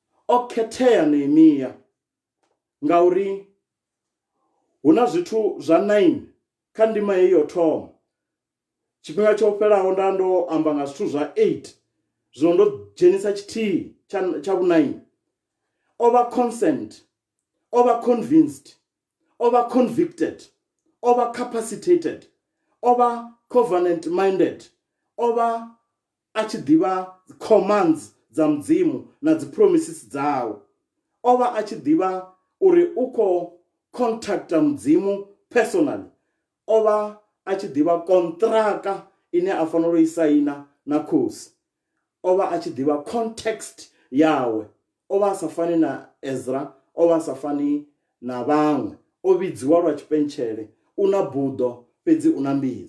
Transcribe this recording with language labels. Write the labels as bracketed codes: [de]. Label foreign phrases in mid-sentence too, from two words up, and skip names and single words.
[ve] o khethea Nehemia ngauri huna zwithu zwa 9 kha ndima heyo thoma. Tshifhinga tsho fhelaho nda ndo amba nga zwithu zwa 8 zwino ndo dzhenisa tshithihi tsha vhu 9. [en] Over consent, over convinced, over convicted, over capacitated, over covenant minded, over [ve] a tshi ḓivha [en] commands [ve] dza mudzimu na dzi promises dzawo, over a tshi ḓivha uri u khou contacta mudzimu personally, over a tshi ḓivha kontraka ine a fanela u i saina na khosi, over a tshi ḓivha context yawe, over a sa fani na Ezra, over a sa fani na vhaṅwe, o vhidziwa lwa tshipentshele, una buḓo fhedzi una mbidzo.